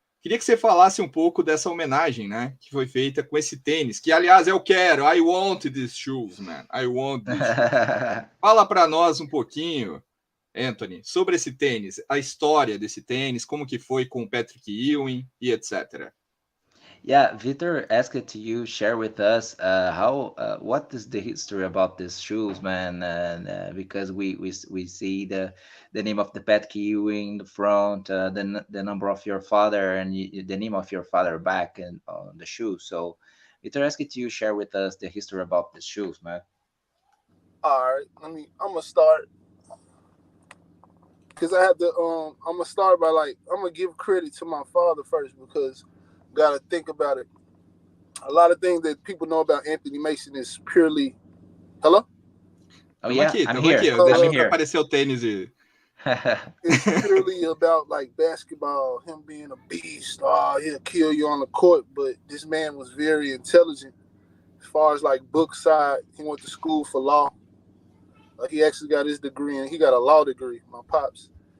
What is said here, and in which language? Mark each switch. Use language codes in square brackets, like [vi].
[pt] Queria que você falasse um pouco dessa homenagem, né, que foi feita com esse tênis, que aliás eu quero. [en] I want these shoes, man. I want these shoes. [pt] Fala para nós um pouquinho, Anthony, sobre esse tênis, a história desse tênis, como que foi com o Patrick Ewing e etc. [en] Yeah, Victor asked to you share with us what is the history about these shoes, man? And because we see the name of the Patrick Ewing in the front, the number of your father, and the name of your father back and on the shoes. So Victor asked to you share with us the history about the shoes, man. All right, I'm gonna start because I have to. I'm gonna start by I'm gonna give credit to my father first because. Got to think about it. A lot of things that people know about Anthony Mason is purely. Hello? Oh yeah, [pt] aqui, [en] I'm here. [pt] Deixa eu aparecer o tênis e... [en] It's purely about basketball, him being a beast. Oh, he'll kill you on the court, but this man was very intelligent. As far as book side, he went to school for law. He actually got his degree, and he got a law degree. My pops.